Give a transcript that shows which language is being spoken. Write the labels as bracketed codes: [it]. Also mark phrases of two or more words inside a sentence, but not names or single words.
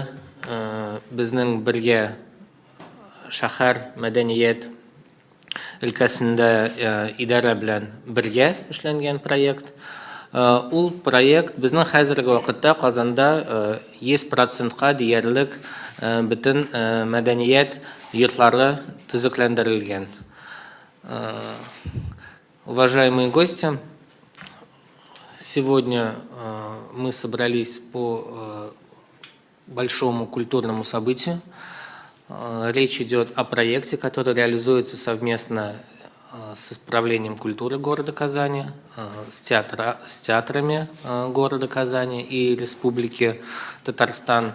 [tt] Безнең бергә шәһәр мәдәният өлкәсендә идарә белән бергә эшләнгән проект. Ул проект безнең хәзерге вакытта Казанда 100%-ка диярлек бөтен мәдәният йортлары төзекләндерелгән. [ru] Уважаемые гости, сегодня мы собрались по большому культурному событию. Речь идет о проекте, который реализуется совместно с Управлением культуры города Казани, с театрами города Казани и Республики Татарстан.